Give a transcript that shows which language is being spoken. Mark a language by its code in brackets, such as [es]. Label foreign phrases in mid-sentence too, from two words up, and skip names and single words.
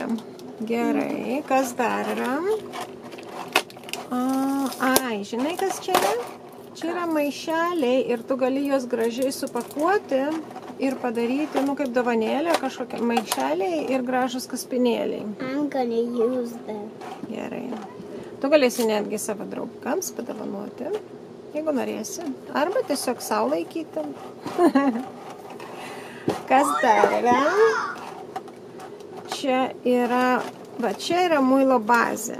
[lt] Gerai. Kas dar yra? Ai, žinai, kas čia yra? Čia yra maišeliai ir tu gali juos gražiai supakuoti ir padaryti, kaip dovanėlę, kažkokie maišeliai ir gražus kaspinėliai. [en] I'm gonna use them. [lt] Gerai. Tu galėsi netgi savo draugams padovanoti, jeigu norėsi. Arba tiesiog sau laikyti. Kas dar yra? Čia yra muilo bazė.